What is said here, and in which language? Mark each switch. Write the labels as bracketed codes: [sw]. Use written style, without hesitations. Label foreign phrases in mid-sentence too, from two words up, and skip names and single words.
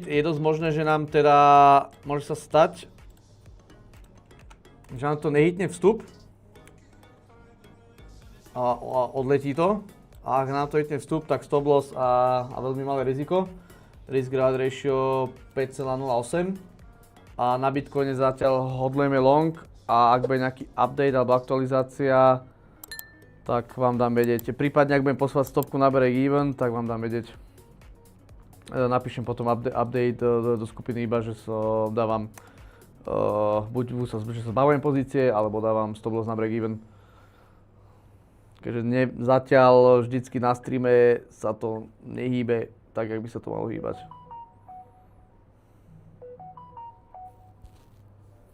[sk] Je dosť možné, že nám teda môže sa stať, že nám to nehitne vstup a odletí to. A ak nám to hitne vstup, tak [en] stop loss [sk] a veľmi malé riziko. [en] Risk reward ratio 5,08. [sk] A na Bitcoine zatiaľ hodlujeme long a ak bude nejaký update alebo aktualizácia, tak vám dám vedieť. Prípadne ak budem posúvať stopku na [en] break even, [sk] tak vám dám vedieť. Napíšem potom update do skupiny iba, že dávam buď že sa zbavujem pozície, alebo dávam [en] stop loss [sk] na [en] break even. [sk] Keďže zatiaľ vždycky na streame sa to nehýbe tak, jak by sa to malo hýbať.